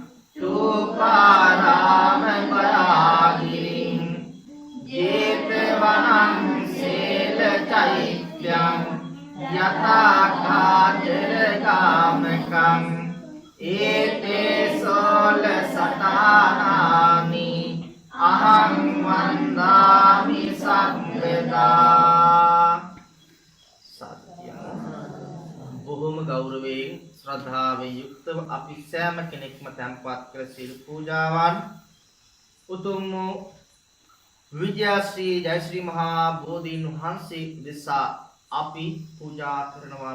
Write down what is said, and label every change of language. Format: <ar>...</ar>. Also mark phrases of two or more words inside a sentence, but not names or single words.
<pi>चूपारामपरागिरिं जेतवनं चैत्यं यथा काचरकामकम् एते सोलशतानानि अहं वन्दामि सर्वदा.</pi> <si>බොහොම ගෞරවයෙන් ශ්‍රද්ධාවෙන් යුක්තව අපි සෑම කෙනෙක්ම තැන්පත් කර සිල් පූජාවන් උතුම් විජයශ්‍රී ජයශ්‍රී මහා බෝධීන් වහන්සේ දෙසා අපි පූජා කරනවා.</si>